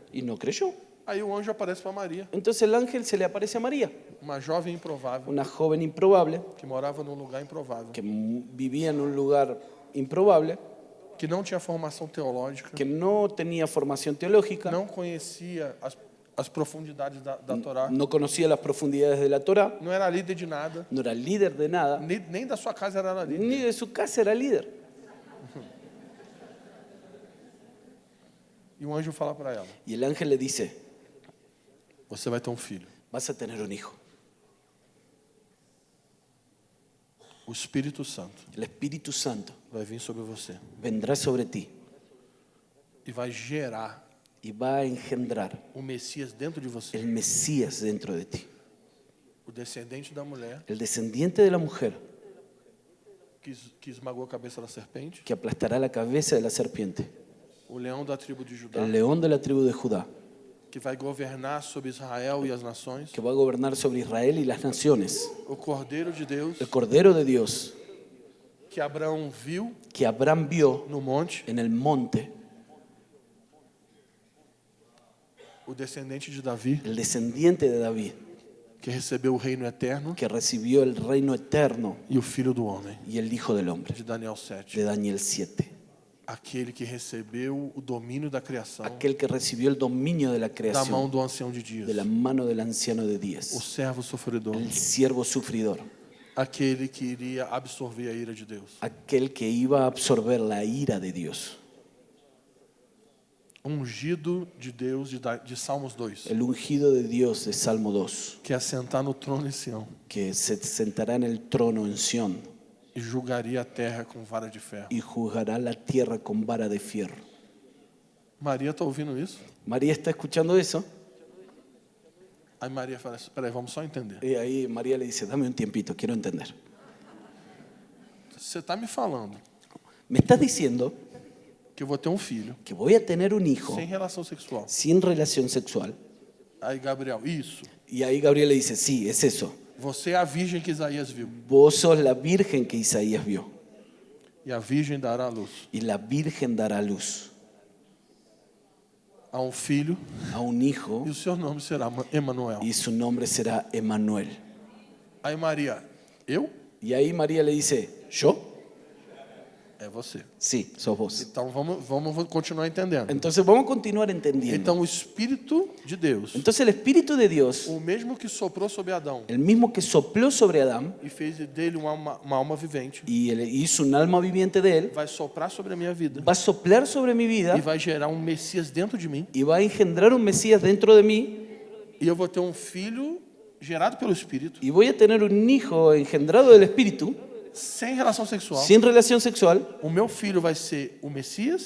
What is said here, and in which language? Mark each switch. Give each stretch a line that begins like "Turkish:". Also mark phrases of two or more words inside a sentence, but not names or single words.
Spanish: Y no creyó.
Portuguese: Aí o anjo aparece para Maria,
Spanish: Entonces el ángel se le aparece a María,
Portuguese: uma jovem improvável,
Spanish: una joven improbable,
Portuguese: que morava num lugar improvável,
Spanish: que vivía en un lugar improbable,
Portuguese: que não tinha formação teológica,
Spanish: que no tenía formación teológica,
Portuguese: não conhecia as profundidades da Torá,
Spanish: no conocía las profundidades de la Torah,
Portuguese: não era líder de nada,
Spanish: no era líder de nada,
Portuguese: nem da sua casa era líder.
Spanish: ni de su casa era líder.
Portuguese: E o anjo fala para ela:
Spanish: Y el ángel le dice,
Portuguese: você vai ter um filho.
Spanish: vas a tener un hijo.
Portuguese: O Espírito Santo
Spanish: El Espíritu Santo
Portuguese: vai vir sobre você
Spanish: vendrá sobre ti
Portuguese: e vai gerar
Spanish: y va a engendrar
Portuguese: o Messias dentro de você,
Spanish: el Mesías dentro de ti,
Portuguese: o descendente da mulher,
Spanish: el descendiente de la mujer,
Portuguese: que esmagou a cabeça da serpente,
Spanish: que aplastará la cabeza de la serpiente,
Portuguese: o leão da tribo de Judá,
Spanish: el león de la tribu de Judá,
Portuguese: que vai governar sobre Israel e as nações,
Spanish: que va a gobernar sobre Israel y las naciones,
Portuguese: o Cordeiro de Deus,
Spanish: el Cordero de Dios,
Portuguese: que Abraão viu
Spanish: que Abraham vio
Portuguese: no monte,
Spanish: en el monte,
Portuguese: o descendente de Davi,
Spanish: el descendiente de David,
Portuguese: que recebeu o reino eterno,
Spanish: que recibió el reino eterno
Portuguese: e o Filho do Homem,
Spanish: y el Hijo del Hombre,
Portuguese: de Daniel 7.
Spanish: de Daniel 7.
Portuguese: Aquele que recebeu o domínio da criação
Spanish: Aquel que recibió el dominio de la
Portuguese: da mão
Spanish: creación,
Portuguese: do ancião de dias,
Spanish: de la mano del anciano de
Portuguese: o
Spanish: días,
Portuguese: servo sofredor,
Spanish: el siervo sufridor,
Portuguese: aquele que iria absorver a ira de Deus.
Spanish: aquel que iba a absorber la ira de Dios,
Portuguese: Ungido de Deus de Salmos 2,
Spanish: el ungido de Dios de Salmo 2,
Portuguese: que assentar no trono em Sião
Spanish: que se sentará en el trono en Sión
Portuguese: e julgaria a terra com vara de ferro.
Spanish: y juzgará la tierra con vara de fierro.
Portuguese: Maria está ouvindo isso?
Spanish: María está escuchando eso
Portuguese: Aí Maria fala assim, peraí, vamos só entender.
Spanish: y ahí María le dice, dame un tiempito, quiero entender.
Portuguese: Você está me falando
Spanish: Me estás diciendo
Portuguese: que eu vou ter um filho
Spanish: que voy a tener un hijo
Portuguese: sem relação sexual.
Spanish: sin relación sexual.
Portuguese: Aí Gabriel, isso.
Spanish: Y ahí Gabriel le dice, sí, es eso.
Portuguese: Você é a virgem que Isaías viu.
Spanish: Vos sos la virgen que Isaías vio
Portuguese: E a virgem dará à luz
Spanish: y la virgen dará luz
Portuguese: a um filho
Spanish: a un hijo
Portuguese: e o seu nome será Emanuel.
Spanish: y su nombre será Emanuel.
Portuguese: Aí Maria, eu?
Spanish: Y ahí María le dice, ¿yo?
Portuguese: É você.
Spanish: Sí, sos vos.
Portuguese: Então vamos continuar entendendo.
Spanish: Entonces vamos a continuar entendiendo.
Portuguese: Então o Espírito de Deus,
Spanish: Entonces el Espíritu de Dios,
Portuguese: o mesmo que soprou sobre Adão
Spanish: el mismo que sopló sobre Adán
Portuguese: e fez dele uma alma vivente,
Spanish: y hizo un alma viviente de él,
Portuguese: vai soprar sobre a minha vida
Spanish: va a soplar sobre mi
Portuguese: e
Spanish: vida
Portuguese: vai gerar um Messias dentro de mim,
Spanish: y va a engendrar un Mesías dentro de mí
Portuguese: e eu vou ter um filho gerado pelo Espírito,
Spanish: y voy a tener un hijo engendrado del Espíritu
Portuguese: sem relação sexual.
Spanish: sin relación sexual.
Portuguese: O meu filho vai ser o Messias,